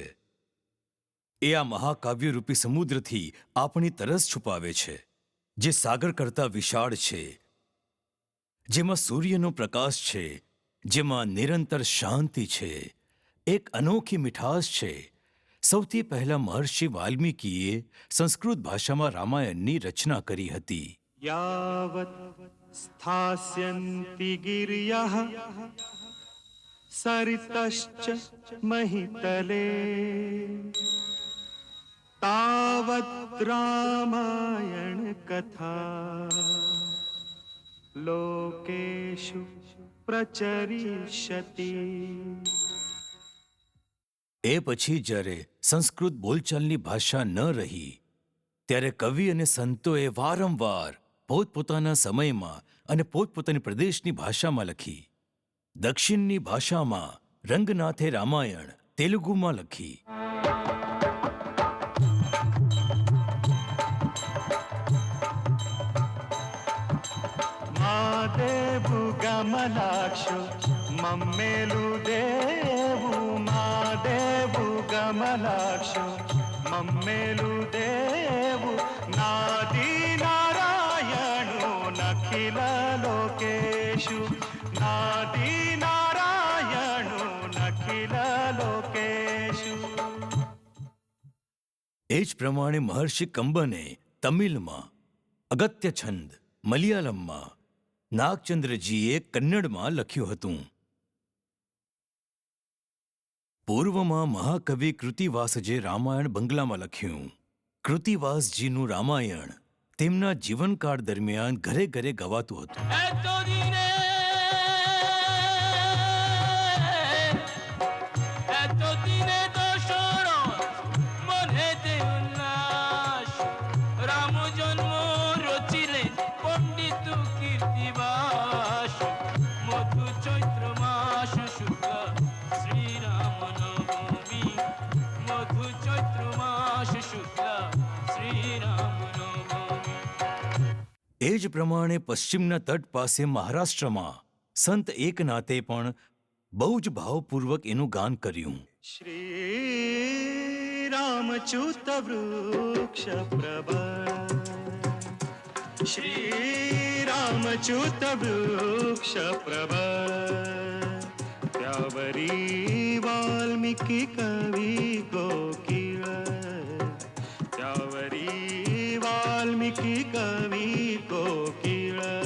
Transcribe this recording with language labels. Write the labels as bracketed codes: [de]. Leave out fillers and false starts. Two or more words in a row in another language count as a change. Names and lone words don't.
[gu] એ આ મહાકાવ્યરૂપી સમુદ્રથી આપણી તરસ છુપાવે છે, જે સાગર કરતા વિશાળ છે, જેમાં સૂર્યનો પ્રકાશ છે, જેમાં નિરંતર શાંતિ છે, એક અનોખી મીઠાશ છે. સૌથી પહેલા મહર્ષિ વાલ્મીકીએ સંસ્કૃત ભાષામાં રામાયણની રચના કરી હતી. [sa] यावत् स्थास्यन्ति गिर्यः सरितश्च महितले, तावत् रामायण कथा लोकेषु प्रचरिष्यति. [gu] એ પછી જ્યારે સંસ્કૃત બોલચાલની ભાષા ન રહી ત્યારે કવિ અને સંતોએ વારંવાર પોતપોતાના સમયમાં અને પોતપોતાની પ્રદેશની ભાષામાં લખી. દક્ષિણની ભાષામાં રંગનાથે રામાયણ તેલુગુમાં લખી. [te] మాదేవు గమలాక్షు మమ్మేలు దేవు మాదేవు గమలాక్షు మమ్మేలు దేవు నాది నారాయణు నఖిల లోకేశు నాది నారాయణు నఖిల లోకేశు. [gu] એ જ પ્રમાણે મહર્ષિ કંબને તમિલમાં, અગત્ય છંદ મલયાલમમાં, નાગચંદ્રજીએ કન્નડમાં લખ્યું હતું. પૂર્વમાં મહાકવિ કૃતિવાસજે રામાયણ બંગલામાં લખ્યું. કૃતિવાસજીનું રામાયણ તેમના જીવનકાળ દરમિયાન ઘરે ઘરે ગવાતું હતું. [bn] এত দিনে এত দিনে দশরথ মনেতে উল্লাস রাম জন্ম রচিলেন পণ্ডিত কীর্তিবাস মধু চৈত্র মাস শুক্ল শ্রীরাম নবমী মধু চৈত্র মাস শুক্ল শ্রীরাম নবমী. [gu] એ જ પ્રમાણે પશ્ચિમના તટ પાસે મહારાષ્ટ્રમાં સંત એકનાથે પણ બહુ જ ભાવપૂર્વક એનું ગાન કર્યું. [mr] श्रीरामच्युत वृक्ष प्रभ श्रीरामच्युत वृक्ष प्रभ त्यावरी वाल्मीकि कवि कोकिल त्यावरी वाल्मीकि कवि कोकिल